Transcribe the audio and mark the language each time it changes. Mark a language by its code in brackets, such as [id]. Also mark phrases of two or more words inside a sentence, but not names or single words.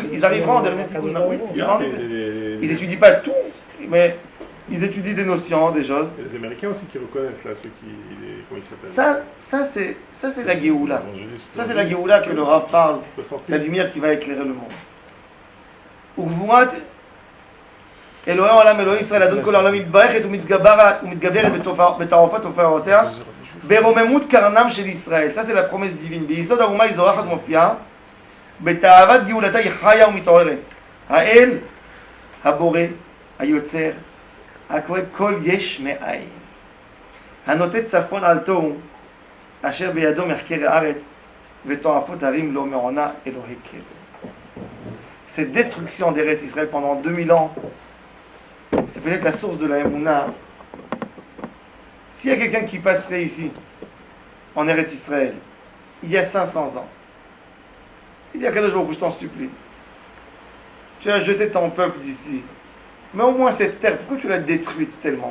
[fr] de- ils arriveront au dernier de- tikkun, de- oui, ils vont arriver. Ils Les étudient pas tout, mais ils étudient des notions, des choses. Américains aussi qui reconnaissent là, ceux qui. Comment ils s'appellent? Ça c'est la Géoula. Évangéliste. Ça c'est la Géoula que le Rav parle, 60 la 000. lumière qui va éclairer le monde. [he] וגבורת אלוהי העולם אלוהי ישראל אדון כל העולם מתברכת ומתגברת בתערופות ופארותיה ברוממות קרנם של ישראל. [fr] Ça c'est la promesse divine. [he] ביסוד האומה היא זורחת ומופיעה, בתאוות גאולתה היא חיה ומתעוררת. האל, הבורא, היוצר, הקורא כל יש מאין. הנוטה צפון על תוהו, אשר בידו מחקר הארץ, ותועפות הרים לו מעונה אלוהי קדם. [fr] Cette destruction des restes d'Israël pendant 2000 ans, c'est peut-être la source de la Emouna. S'il y a quelqu'un qui passerait ici, en Eretz Israël, il y a 500 ans, il dit à [he] קדוש ברוך הוא, [fr] je t'en supplie, tu as jeté ton peuple d'ici, mais au moins cette terre, pourquoi tu l'as détruite tellement?